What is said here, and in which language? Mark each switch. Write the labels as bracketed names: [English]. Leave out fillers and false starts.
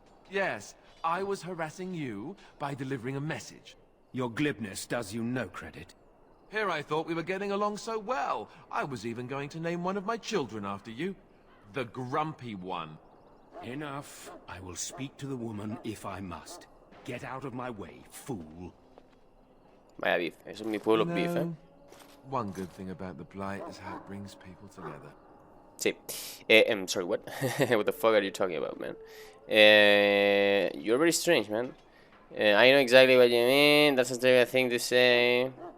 [English] Yes, I was harassing you by delivering a message. Your glibness does you no credit. Here I thought we were getting along so well. I was even going to name one of my children after you. The Grumpy One. Enough. I will speak to the woman if I must. Get out of my way, fool. [Spanish] Vaya beef, eso es mi pueblo beef, ¿eh? [English] One good thing about the Blight is how it brings people together. [Spanish] Sí. [English] I'm sorry, what? What the fuck are you talking about, man? You're very strange, man. I know exactly what you mean. That's a terrible thing to say.